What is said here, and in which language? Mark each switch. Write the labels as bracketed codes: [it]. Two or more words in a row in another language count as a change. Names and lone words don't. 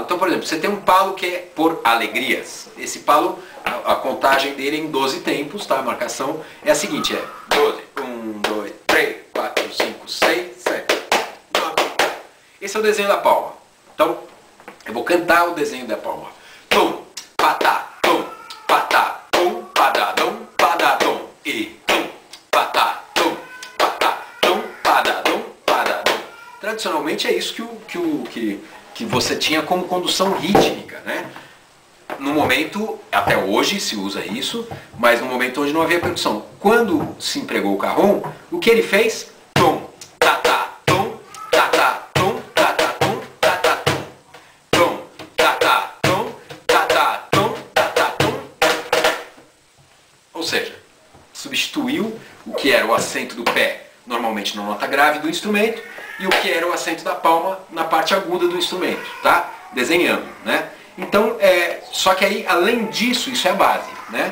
[pt] Então, por exemplo, você tem um palo que é por alegrias. Esse palo, a contagem dele é em 12 tempos, tá? A marcação é a seguinte, 12, 1, 2, 3, 4, 5, 6, 7, 9, 10. Esse é o desenho da palma. Então, eu vou cantar o desenho da palma. Tum, patá, tum, patá, tum, padadum, padadum, e tum, patá, tum, patá, tum, padadum, padadum. Tradicionalmente é isso que você tinha como condução rítmica, né? No momento, até hoje se usa isso, mas no momento onde não havia percussão. Quando se empregou o cajón, o que ele fez? Tum, tatá, tum, tatá, tum, tatá, tum, tatá, tum, tum, tatá, tum, tatá, tum, tatá, tum. Ou seja, substituiu o que era o acento do pé, normalmente na nota grave do instrumento, e o que era o acento da palma na parte aguda do instrumento, tá? Desenhando, né? Então, só que aí, além disso, isso é a base, né?